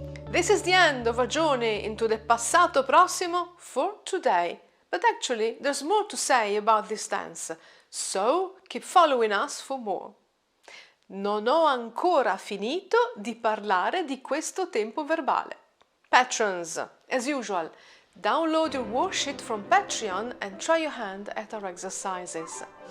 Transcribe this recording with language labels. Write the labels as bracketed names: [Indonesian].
[English] This is the end of our journey into the passato prossimo for today. But actually, there's more to say about this tense, so keep following us for more. [Italian] Non ho ancora finito di parlare di questo tempo verbale. [English] Patrons, as usual, download your worksheet from Patreon and try your hand at our exercises.